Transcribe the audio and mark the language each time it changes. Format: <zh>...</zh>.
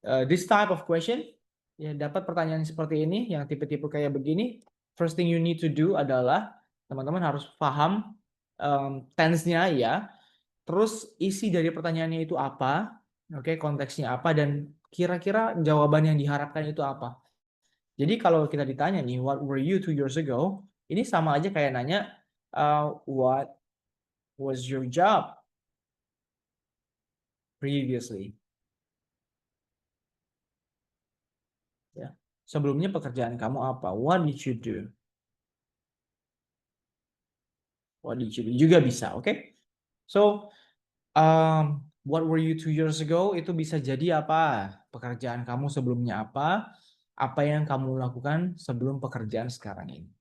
<en>This type of question</en> <id>ya, dapat pertanyaan seperti ini yang tipe-tipe kayak begini.</id> <en>First thing you need to do</en> <id>adalah teman-teman harus paham tense-nya ya. Terus isi dari pertanyaannya itu apa? Oke, konteksnya apa dan kira-kira jawaban yang diharapkan itu apa? Jadi kalau kita ditanya nih,</id> <en>what were you 2 years ago?</en> <id>Ini sama aja kayak nanya,</id> <en>what was your job previously?</en> <id>Ya. Sebelumnya pekerjaan kamu apa?</id> <en>What did you do? What did you do?</en> <id>Juga bisa, oke?</id> <en>So, what were you 2 years ago?</en> <id>Itu bisa jadi apa? Pekerjaan kamu sebelumnya apa? Apa yang kamu lakukan sebelum pekerjaan sekarang ini?</id>